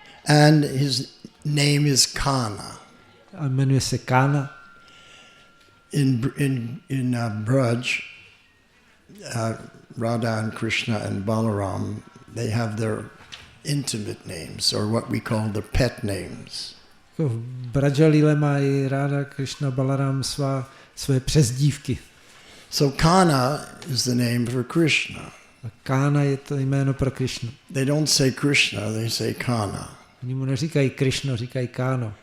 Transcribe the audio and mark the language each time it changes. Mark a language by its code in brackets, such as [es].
[en] And his name is Kana. [cs] A jmenuje se Kana. [en] In Braj, Radha and Krishna and Balaram, they have their intimate names, or what we call the pet names. [cs] V Brajalile mají Radha, Krishna, Balaram své přezdívky. [en] So Kana is the name for Krishna. [cs] A Kana je to jméno pro Krishnu. [en] They don't say Krishna, they say Kana. [cs] Oni mu neříkají Krishna, říkají Kano.